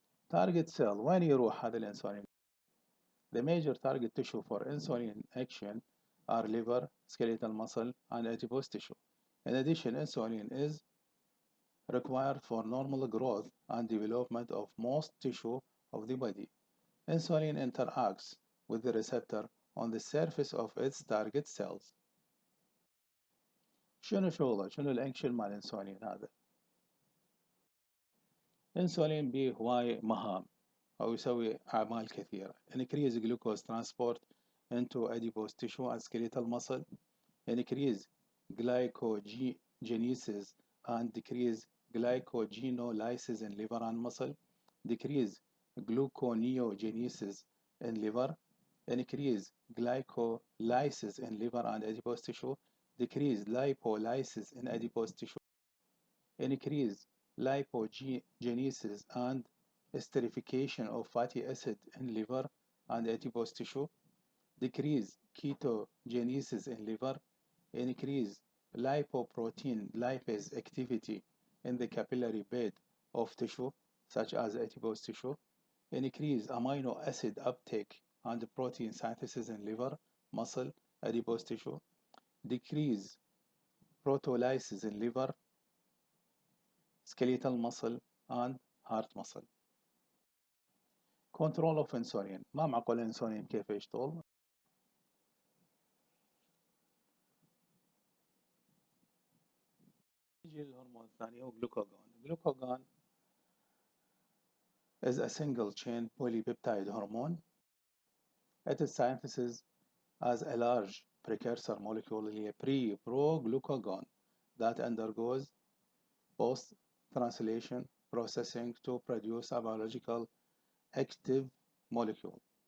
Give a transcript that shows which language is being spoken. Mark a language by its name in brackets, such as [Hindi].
[English] Target cell [Arabic] وين يروح هذا الانسولين؟ [English] The major target tissue for insulin action are liver, skeletal muscle, and adipose tissue. In addition, insulin is required for normal growth and development of most tissue of the body. Insulin interacts with the receptor on the surface of its target cells. [Arabic] شنو شغله؟ شنو الأكشن مال الانسولين هذا؟ انسولين به هواي مهام أو يسوي أعمال كثيرة. [English] increase glucose transport into adipose tissue and skeletal muscle, increase glycogenesis and decrease glycogenolysis in liver and muscle, decrease gluconeogenesis in liver, increase glycolysis in liver and adipose tissue, decrease lipolysis in adipose tissue, increase lipogenesis and esterification of fatty acid in liver and adipose tissue, decrease ketogenesis in liver, increase lipoprotein lipase activity in the capillary bed of tissue such as adipose tissue, increase amino acid uptake and protein synthesis in liver, muscle, adipose tissue, decrease proteolysis in liver, skeletal muscle and heart muscle. Control of insulin. [Arabic] ما معقول الانسولين كيف يشتغل؟ يجي الهرمون الثاني هو جلوكاغون. [English] Glucagon is a single chain polypeptide hormone. It is synthesized as a large precursor molecule [Arabic] اللي هي [English] pre-pro-glucagon that undergoes post-translation processing to produce a biological active molecule.